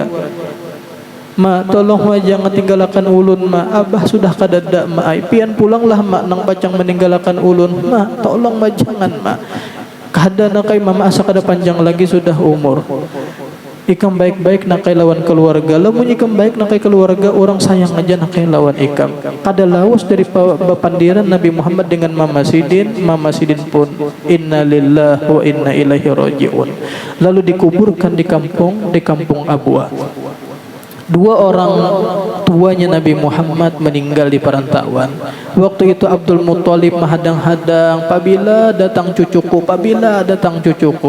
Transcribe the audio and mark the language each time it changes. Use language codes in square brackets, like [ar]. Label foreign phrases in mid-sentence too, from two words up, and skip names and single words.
[bjn] Ma, tolong ma jangan tinggalkan ulun ma, abah sudah kadada ma, pian pulanglah ma, nang pacang meninggalkan ulun ma, tolong ma jangan ma, kada nakai mama asa kada panjang lagi sudah umur. Ikam baik-baik nakai lawan keluarga, lamun ikam baik nakai keluarga, orang sayang aja nakai lawan ikam. Kada lawas dari bapandiran Nabi Muhammad dengan Mama Sidin. Mama Sidin pun [ar] إنا لله وإنا إليه راجعون. [bjn] Lalu dikuburkan di kampung Abwa. Dua orang tuanya Nabi Muhammad meninggal di perantauan. Waktu itu Abdul Muthalib menghadang-hadang, "Pabila datang cucuku, pabila datang cucuku."